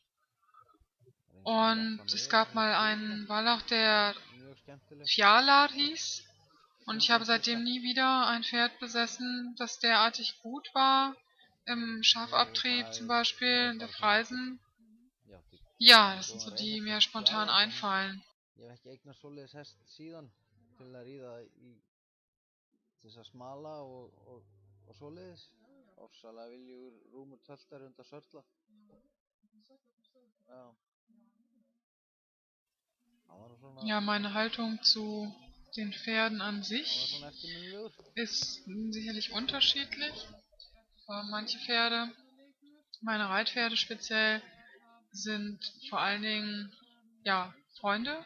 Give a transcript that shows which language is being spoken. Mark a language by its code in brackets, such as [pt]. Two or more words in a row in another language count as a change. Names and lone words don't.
[de] Und es gab mal einen Wallach, der Fjalar hieß. Und ich habe seitdem nie wieder ein Pferd besessen, das derartig gut war. Im Schafabtrieb zum Beispiel, in der Freisen. Ja, das sind so die, die mir spontan einfallen. [is] Ég hef ekki eignast svoleiðis hest síðan til að ríða til þess að smala og svoleiðis. Ofsalega viljugur, rúmur töltar undan sörla. [de] Ja, meine Haltung zu den Pferden an sich ist sicherlich unterschiedlich. Manche Pferde, meine Reitpferde speziell, sind vor allen Dingen ja, Freunde.